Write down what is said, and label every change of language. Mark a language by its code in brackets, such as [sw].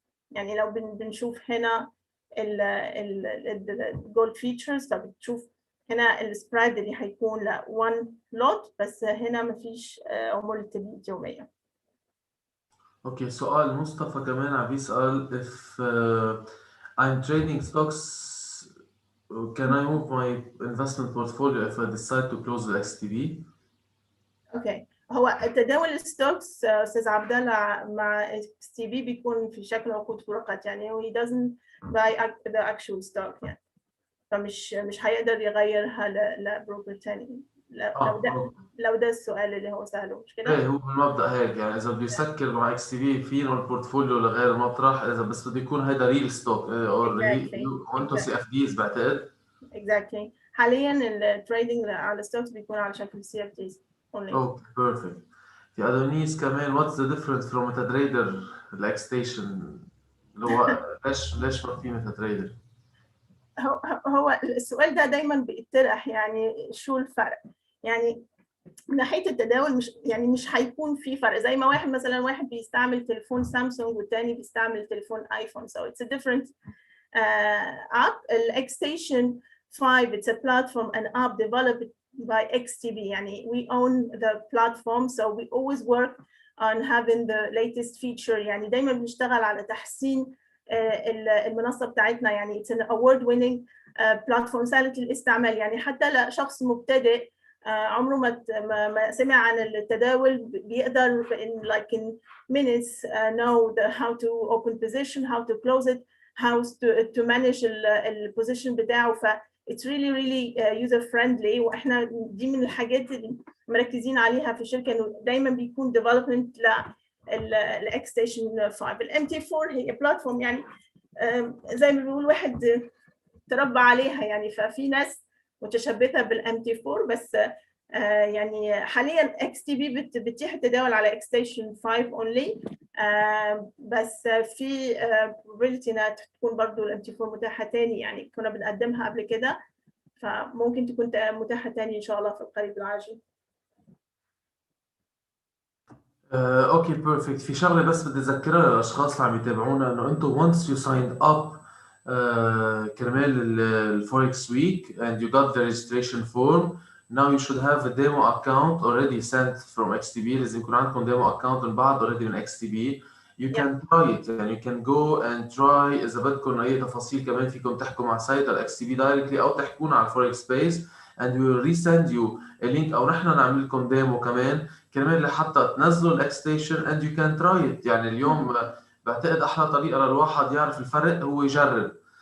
[ar] يعني لو بنشوف هنا الجولد فيتشرز، فبتشوف هنا السبريد اللي هيكون ل 1 لوت، بس هنا مفيش عمولة تبييت يومية. اوكي، سؤال مصطفى كمان عم بيسأل [en] if I'm trading stocks Can I move my investment portfolio if I decide to close the XTB? [ar] اوكي، هو تداول الستوكس استاذ عبد الله مع اكس تي بي بيكون في شكل عقود فقط، يعني هو [en] he doesn't buy the actual stock [ar] يعني، فمش هيقدر يغيرها لبروكر تاني. لو ده السؤال اللي هو سأله، مش كده؟ ايه، هو بالمبدأ هيك يعني، اذا بده يسكر مع اكس تي بي في له البورتفوليو لغير المطرح، اذا بس بده يكون هيدا ريل ستوك او وانتو سي اف ديز بعتقد. [en] exactly. [ar] حاليا التريدنج على الستوكس بيكون على شكل سي اف ديز only. [en] Okay perfect. [ar] في ادونيس كمان، [en] what's the difference from MetaTrader لاكس station, [ar] اللي هو ليش ما في ميتا تريدر؟ هو السؤال ده دايما بيطرح، يعني شو الفرق؟ يعني من ناحيه التداول مش هيكون في فرق، زي ما واحد بيستعمل تليفون سامسونج والتاني بيستعمل تليفون ايفون. [en] So it's a different app. X-Station 5 it's a platform, an app developed by XTB. يعني we own the platform, so we always work on having the latest feature. [ar] يعني دايما بنشتغل على تحسين المنصه بتاعتنا. [en] يعني it's an award winning platform [ar] سهله الاستعمال. يعني حتى لشخص مبتدئ عمره ما سمع عن التداول بيقدر [en] in minutes know how to open position, how to close it, how to manage [ar] البوزيشن بتاعه. [en] ف it's really user friendly. [ar] واحنا دي من الحاجات اللي مركزين عليها في الشركه، انه دايما بيكون development للاكس ستيشن 5. الام تي 4 هي بلاتفورم، يعني زي ما بيقول واحد تربى عليها يعني، ففي ناس متشبثه بالام تي 4 بس. يعني حاليا اكس تي بي بتتيح التداول على اكس ستيشن 5 اونلي، بس في probability انها تكون برضو الام تي 4 متاحه تاني. يعني كنا بنقدمها قبل كده، فممكن تكون متاحه تاني ان شاء الله في القريب العاجل. [en] Okay perfect. [ar] في شغله بس بدي اذكرها للاشخاص اللي عم يتابعونا، انه انتم [en] once you signed up [ar] كرمال الفوركس ويك [en] and you got the registration form, now you should have a demo account already sent from XTB. [ar] لازم يكون عندكم demo account انبعث already من XTB. [en] You can try it يعني you can go and try. [ar] اذا بدكم اي تفاصيل كمان فيكم تحكوا مع سايت XTB directly او تحكونا على الفوركس سبيس [en] and we will resend you a link، [ar] او نحن نعمل لكم ديمو كمان كرمال لحتى تنزلوا الاكس ستيشن [en] and you can try it. [ar] يعني اليوم بعتقد احلى طريقه للواحد يعرف الفرق هو يجرب.